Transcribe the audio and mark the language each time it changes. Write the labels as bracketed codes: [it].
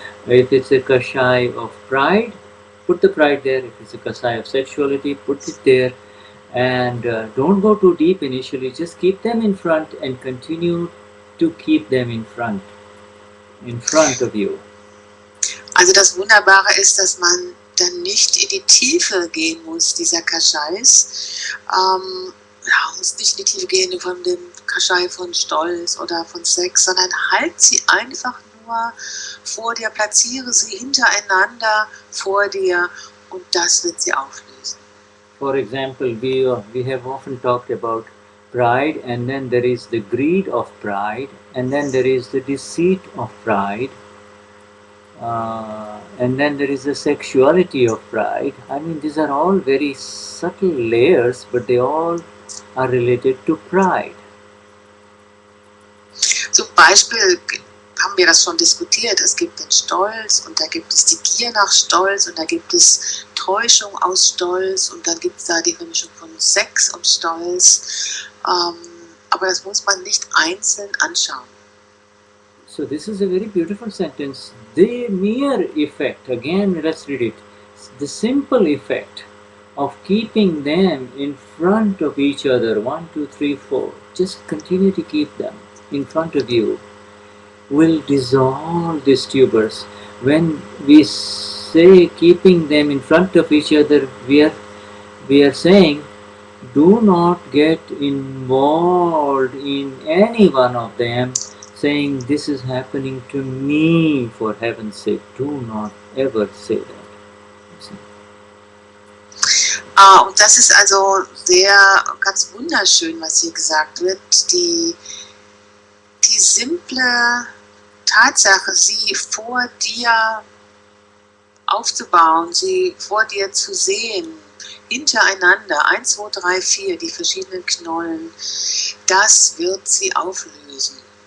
[en] If it's a Kashaya of pride, put the pride there. If it's a Kashaya of sexuality, put it there. And don't go too deep initially, just keep them in front and continue to keep them in front of you. [de] Also das Wunderbare ist, dass man dann nicht in die Tiefe gehen muss, dieser Kashais. Muss nicht in die Tiefe gehen von dem Kashai von Stolz oder von Sex, sondern halt sie einfach nur vor dir, platziere sie hintereinander vor dir, und das wird sie auflösen. [en] For example, we have often talked about pride, and then there is the greed of pride, and then there is the deceit of pride, and then there is the sexuality of pride. I mean, these are all very subtle layers, but they all are related to pride. [de] Zum Beispiel haben wir das schon diskutiert. Es gibt den Stolz und da gibt es die Gier nach Stolz und da gibt es Täuschung aus Stolz und dann gibt es da die Vermischung von Sex und Stolz. Aber das muss man nicht einzeln anschauen. [en] So this is a very beautiful sentence. The mere effect, again let's read it. The simple effect of keeping them in front of each other, 1, 2, 3, 4, just continue to keep them in front of you, will dissolve these tubers. When we say keeping them in front of each other, we are saying do not get involved in any one of them, saying this is happening to me, for heaven's sake. Do not ever say that. [de] Und das ist also sehr ganz wunderschön, was hier gesagt wird. Die simple Tatsache, sie vor dir aufzubauen, sie vor dir zu sehen, hintereinander, 1, 2, 3, 4, die verschiedenen Knollen, das wird sie auflösen.